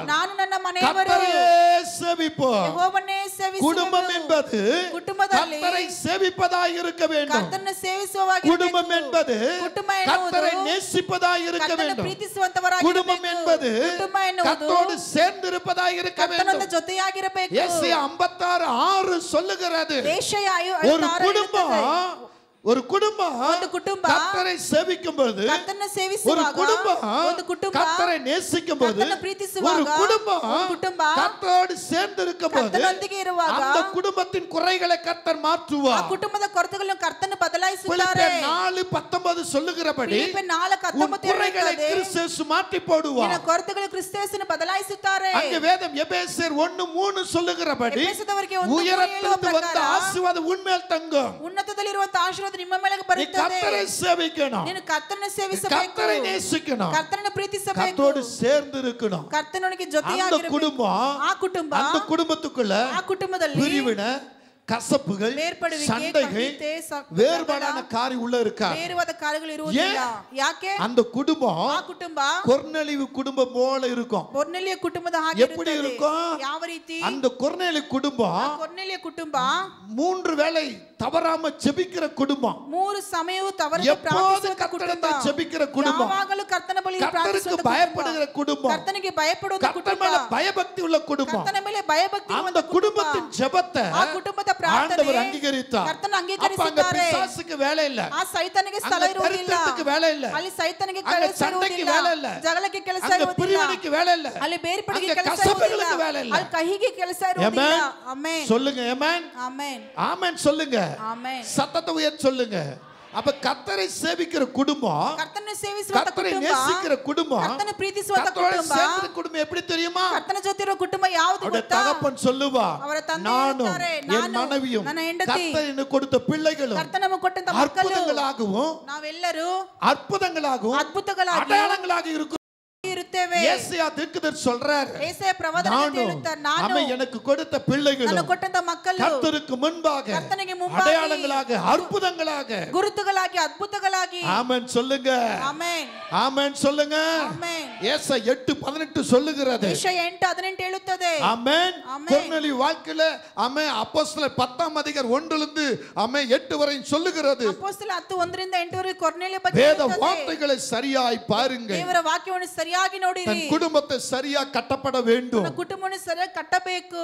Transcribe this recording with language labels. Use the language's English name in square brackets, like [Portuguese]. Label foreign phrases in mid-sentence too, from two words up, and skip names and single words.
[Kannada] ನಾನು ನನ್ನ ಮನೆಯವರೇ [Tamil] கர்த்தரையே சேவிப்போம். [Kannada] ಯೆಹೋವನ್ನೇ ಸೇವಿಸುವೆವು. [Tamil] குடும்பம் என்பது [Kannada] ಕುಟುಂಬದಲ್ಲಿ [Tamil] கர்த்தரை சேவிப்பதாய் இருக்க வேண்டும். [Kannada] ಕರ್ತನ ಸೇವಿಸುವವಾಗಿರಬೇಕು. [Tamil] குடும்பம் என்பது [Kannada] ಕುಟುಂಬ ಎನ್ನುವುದು [Tamil] கர்த்தரை நேசிப்பதாய் இருக்க [Kannada] ಕರ್ತನ [Tamil] வேண்டும். [Kannada] ಪ್ರೀತಿಸುವಂತವರಾಗಿರಬೇಕು. [Tamil] குடும்பம் என்பது [Kannada] ಕುಟುಂಬ ಎನ್ನುವುದು [Tamil] கர்த்தரோடு சேர்ந்திருப்பதாய் இருக்க [Kannada] ಕರ್ತನೊಂದಿಗೆ [Tamil] வேண்டும். [Kannada] ಜೊತೆಯಾಗಿರಬೇಕು. [Tamil] ஏசாயா 56:6 சொல்லுகிறது, [Kannada] ಯೆಶಾಯ [Tamil] ஒரு [Kannada] 56 [Tamil] குடும்பம், ஒரு குடும்பம் [Kannada] ಒಂದು ಕುಟುಂಬ [Tamil] கர்த்தரை சேவிக்கும்போது, [Kannada] ಕರ್ತನ [Tamil] ஒரு [Kannada] ಸೇವಿಸುವಾಗ, [Tamil] குடும்பம் [Kannada] ಒಂದು ಕುಟುಂಬ [Tamil] கர்த்தரை நேசிக்கும்போது, [Kannada] ಕರ್ತನ ಪ್ರೀತಿಸುವಾಗ, [Tamil] ஒரு குடும்பம் [Kannada] ಒಂದು ಕುಟುಂಬ [Tamil] கர்த்தரோடு சேர்ந்து இருக்கும்போது, [Kannada] ಕರ್ತನೊಂದಿಗೆ ಇರುವಾಗ, [Tamil] அந்த குடும்பத்தின் குறைகளை கர்த்தர் [Kannada] ಆ [Tamil] மாற்றுவார். [Kannada] ಕುಟುಂಬದ ಕೊರತೆಗಳನ್ನು ಕರ್ತನ ಬದಲಾಯಿಸುತ್ತಾರೆ. [Tamil] பிலிப்பியர் 4:19 சொல்லுகிறபடி, [Kannada] ಫಿಲಿಪ್ಪಿ [Tamil] உன் [Kannada] 4:19 [Tamil] குறைகளை [Kannada] ಹೇಳುತ್ತದೆ, [Tamil] கிறிஸ்து மாற்றி [Kannada] ನಿನ್ನ [Tamil] போடுவார். [Kannada] ಕೊರತೆಗಳು ಕ್ರಿಸ್ತೇಸನ್ನು ಬದಲಾಯಿಸುತ್ತಾರೆ. [Tamil] அங்க வேதம் எபேசியர் 1:3 சொல்லுகிறபடி, [Kannada] ಎಫೆಸದವರಿಗೆ 1:3 [Tamil] உயரத்திலிருந்து [Kannada] ಹೇಳುವ [Tamil] வந்த [Kannada] ಪ್ರಕಾರ, [Tamil] ஆசீர்வாதம் உன்மேல் தங்கும். [Kannada] ಉನ್ನತದಲ್ಲಿರುವಂತಹ ಆಶೀರ್ವಾದ ನಿಮ್ಮ ಮೇಲೆ [Tamil] நீ [Kannada] ಬರುತ್ತದೆ. [Tamil] கர்த்தரை சேவிக்கணும், [Kannada] ನೀನು ಕರ್ತನನ್ನು ಸೇವಿಸಬೇಕು, [Tamil] கர்த்தரை நேசிக்கணும், [Kannada] ಕರ್ತನನ್ನು ಪ್ರೀತಿಸಬೇಕು, [Tamil] கர்த்தரோடு சேர்ந்து இருக்கணும். [Kannada] ಕರ್ತನೊಂದಿಗೆ [Tamil] அந்த [Kannada] ಜೊತೆಯಾಗಿರಬೇಕು. [Tamil] குடும்பம், [Kannada] ಆ ಕುಟುಂಬ, [Tamil] அந்த குடும்பத்துக்குள்ள [Kannada] ಆ ಕುಟುಂಬದಲ್ಲಿ [Tamil] பிரிவினை, கசப்புகள், [Kannada] ಬೇರ್ಪಡುವಿಕೆ, [Tamil] சண்டைகள், [Kannada] ಕಹಿತೆ, [Tamil] வேறுபாடான காரியம் உள்ள இருக்கா? [Kannada] ಬೇರುವಾದ ಕಾರ್ಯಗಳು ಇರುವುದಿಲ್ಲ. ಯಾಕೆ? [Tamil] அந்த குடும்பம் [Kannada] ಆ ಕುಟುಂಬ [Tamil] கொர்நேலியு குடும்பம் போல இருக்கும். [Kannada] ಕೊರ್ನೆಲಿಯ ಕುಟುಂಬದ ಹಾಗೆ [Tamil] எப்படி [Kannada] ಇರುತ್ತದೆ. [Tamil] இருக்கும்? [Kannada] ಯಾವ ರೀತಿ? [Tamil] அந்த கொர்நேலியு குடும்பம் [Kannada] ಕೊರ್ನೆಲಿಯ ಕುಟುಂಬ [Tamil] 3 வேளை தவறாம ஜெபிக்கிற குடும்பம். [Kannada] 3 ಸಮಯವೂ ತವರದೆ [Tamil] எப்போது [Kannada] ಪ್ರಾರ್ಥಿಸುವ [Tamil] கர்த்தரை [Kannada] ಕುಟುಂಬ. [Tamil] ஜெபிக்கிற குடும்பம். [Kannada] ಯಾವಾಗಲೂ ಕರ್ತನ ಬಳಿ [Tamil] கர்த்தருக்கு [Kannada] ಪ್ರಾರ್ಥಿಸುವ [Tamil] பயப்படுகிற குடும்பம். [Kannada] ಕರ್ತನಿಗೆ ಭಯಪಡುವ [Tamil] கர்த்தர் [Kannada] ಕುಟುಂಬ. [Tamil] மேல பயபக்தி உள்ள குடும்பம். [Kannada] ಕರ್ತನ ಮೇಲೆ ಭಯಭಕ್ತಿ [Tamil] அந்த [Kannada] ಇರುವಂತ ಕುಟುಂಬ. [Tamil] குடும்பத்தின் ஜெபத்தை [Kannada] ಆ ಕುಟುಂಬದ ಪ್ರಾರ್ಥನೆ [Tamil] ஆண்டவர் அங்கீகரித்தார். [Kannada] ಕರ್ತನ [Tamil] அப்ப அங்க [Kannada] ಅಂಗೀಕರಿಸಿದ್ದಾರೆ. [Tamil] பிசாசுக்கு வேலை இல்ல, [Kannada] ಆ ಸೈತಾನಿಗೆ ಸ್ಥಳ [Tamil] அங்க [Kannada] ಇರುವುದಿಲ್ಲ. [Tamil] தரித்திரத்துக்கு வேலை இல்ல, [Kannada] ಅಲ್ಲಿ ಸೈತಾನಿಗೆ [Tamil] அங்க [Kannada] ಕೆಲಸ [Tamil] சண்டைக்கு [Kannada] ಇರುವುದಿಲ್ಲ. [Tamil] வேலை இல்ல, [Kannada] ಜಗಳಕ್ಕೆ ಕೆಲಸ [Tamil] அங்க [Kannada] ಇರುವುದಿಲ್ಲ. [Tamil] பிரிவினைக்கு வேலை இல்ல, [Kannada] ಅಲ್ಲಿ ಬೇರ್ಪಡಿಗೆ [Tamil] அங்க [Kannada] ಕೆಲಸ [Tamil] கசப்புகளுக்கு [Kannada] ಇರುವುದಿಲ್ಲ. [Tamil] வேலை இல்ல. [Kannada] ಅಲ್ಲಿ ಕಹಿಗೆ ಕೆಲಸ ಇರುವುದಿಲ್ಲ. [Tamil] ஆமென். [Kannada] ಆಮೆನ್. [Tamil] சொல்லுங்க ஆமென். [Kannada] ಆಮೆನ್. [Tamil] ஆமென் சொல்லுங்க. [Kannada] ಆಮೆನ್. [Tamil] சத்தத்தை உயர்த்தி சொல்லுங்க. அப்ப கர்த்தரை சேவிக்கிற குடும்பம், [Kannada] ಕರ್ತನ ಸೇವಿಸುವಂತ [Tamil] கர்த்தரை [Kannada] ಕುಟುಂಬ, [Tamil] நேசிக்கிற குடும்பம், [Kannada] ಕರ್ತನ ಪ್ರೀತಿಸುವಂತ [Tamil] கர்த்தரோட [Kannada] ಕುಟುಂಬ, [Tamil] சேர்ந்த குடும்பம் எப்படி தெரியுமா? [Kannada] ಕರ್ತನ ಜೊತೆ ಇರೋ ಕುಟುಂಬ ಯಾವುದು [Tamil] அவருடைய [Kannada] ಗೊತ್ತಾ? [Tamil] தகப்பன் சொல்லுவா, [Kannada] ಅವರ ತಂದೆ [Tamil] நானும் [Kannada] ಹೇಳ್ತಾರೆ, [Tamil] என் [Kannada] ನಾನು, [Tamil] மனைவியும் [Kannada] ನನ್ನ ಹೆಂಡತಿ, [Tamil] கர்த்தர் எனக்கு கொடுத்த பிள்ளைகளும் [Kannada] ಕರ್ತನ ನಮಗೆ ಕೊಟ್ಟಂತ ಮಕ್ಕಳು, [Tamil] அற்புதங்களாகவும் [Kannada] ನಾವೆಲ್ಲರೂ [Tamil] அற்புதங்களாகவும் [Kannada] ಅದ್ಭುತಗಳಾಗಿ [Tamil] அடையாளங்களாக இருக்கும். [Kannada] ಇರುತ್ತೇವೆ. [Tamil] ஏசாயா தீர்க்கதரிசி சொல்றார், [Kannada] ஏசாயா ಪ್ರವಾದನೆ ಹೇಳುತ್ತಾರೆ, ನಾನು [Tamil] அவன் எனக்கு கொடுத்த பிள்ளைகளும் [Kannada] ನನಗೆ ಕೊಟ್ಟಂತ ಮಕ್ಕಳು [Tamil] கர்த்தருக்கு முன்பாக [Kannada] ಕರ್ತನಿಗೆ ಮುಂಭಾಗಿ [Tamil] அடையாளங்களாக அற்புதங்களாக [Kannada] ಗುರುತುಗಳಾಗಿ ಅದ್ಭುತಗಳಾಗಿ. [Tamil] ஆமென் சொல்லுங்க. [Kannada] ಆಮೆನ್. [Tamil] ஆமென் சொல்லுங்க. [Kannada] ಆಮೆನ್. [Tamil] ஏசாயா 8:18 சொல்லுகிறது. [Kannada] ಯೆಶಾಯ 8:18 ಹೇಳುತ್ತದೆ. [Tamil] ஆமென். ஆமென். கொர்நேலியு வாழ்க்கையில ஆமென் அப்போஸ்தலர் 10ஆம் அதிகாரம் 1லிருந்து ஆமென் 8 வரை சொல்லுகிறது. [Kannada] ಅಪೊಸ್ತಲ 10:1ರಿಂದ 8 ವರೆಗೆ ಕೊರ್ನೆಲಿಯ ಬಗ್ಗೆ [Tamil] வேத [Kannada] ಹೇಳುತ್ತದೆ. [Tamil] வார்த்தைகளை சரியாய் பாருங்க. [Kannada] ದೇವರ ವಾಕ್ಯವನ್ನು ಸರಿಯಾಗಿ ನೋಡಿರಿ. [Tamil] தன் குடும்பத்தை சரியா கட்டப்பட வேண்டும். [Kannada] ತನ್ನ ಕುಟುಂಬವನ್ನು ಸರಿಯಾಗಿ ಕಟ್ಟಬೇಕು.